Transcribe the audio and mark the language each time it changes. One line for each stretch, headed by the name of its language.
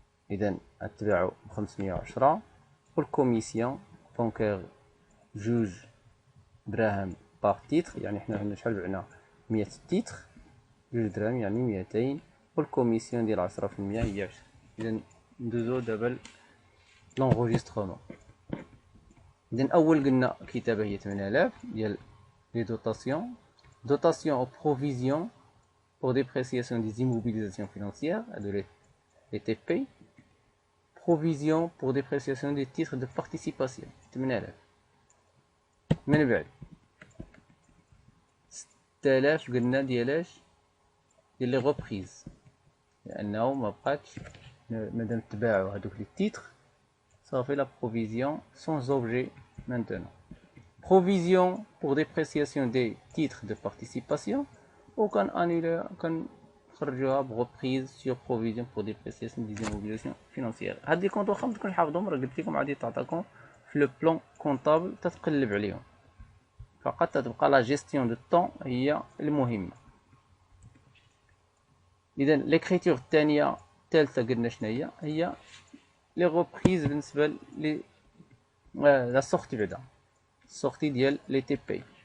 Arabic: اذا غتباعو ب510 والكوميسيون بونكير جوج دراهم باغ تيتر، يعني حنا عندنا شحال بعنا 100 تيتر، جوج دراهم يعني 200 والكوميسيون ديال 10% هي 10. اذا ندوزو دابا لونغوجيسترومون. إذا أول قلنا الكتابة هي 8000 ديال لي دوتاسيون.
French: Dotation aux provisions pour dépréciation des immobilisations financières, de les TP. Provision pour dépréciation des titres de participation. 8000.
Arabic: من بعد 6000 قلنا ديالاش؟ ديال لي غوبريز، لأنه ما بقاتش مادام تباعو هادوك لي تيتر صافي لا بروفيزيون سون اوبجي maintenant.
French: Provision pour dépréciation des titres de participation ou qu'on annule, qu'on
Arabic: خرجوها بغوبريز
French: sur provision pour dépréciation des immobilisations financières.
Arabic: هاد لي كونط واخا متكونش حافظهم، راه قلت لكم غادي تعطاكم في لو بلان كونطابل تتقلب عليهم، فقط تتبقى لا جيستيون دو طون هي المهمه. اذا ليكريتور الثانيه الثالثه قلنا شنو هي لي غوبريز بالنسبه لي لا سورتي بعدا السورتي ديال لي تي بي.